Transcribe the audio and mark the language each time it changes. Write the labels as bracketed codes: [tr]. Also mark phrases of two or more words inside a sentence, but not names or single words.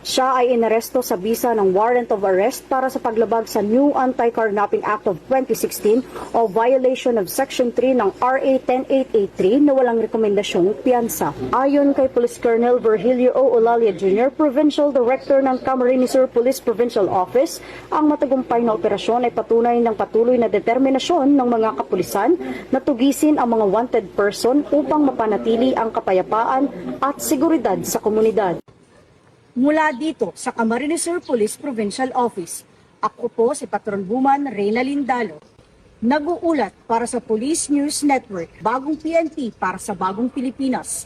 [tl] Siya ay inaresto sa bisa ng [en] warrant of arrest [tl] para sa paglabag sa New Anti-Carnapping Act of 2016 o [en] violation of Section 3 [tl] ng RA 10883 na walang rekomendasyong piyansa. Ayon kay Police Colonel Virgilio O. Olalia Jr., [en] Provincial Director [tl] ng Camarines Sur Police Provincial Office, ang matagumpay na operasyon ay patunay ng patuloy na determinasyon ng mga kapulisan na tugisin ang mga [en] wanted person [tl] upang mapanatili ang kapayapaan at seguridad sa komunidad. Mula dito sa Camarines Sur Police Provincial Office, ako po si Patrolwoman Reyna Lindalo. Nag-uulat para sa Police News Network, bagong PNP para sa bagong Pilipinas.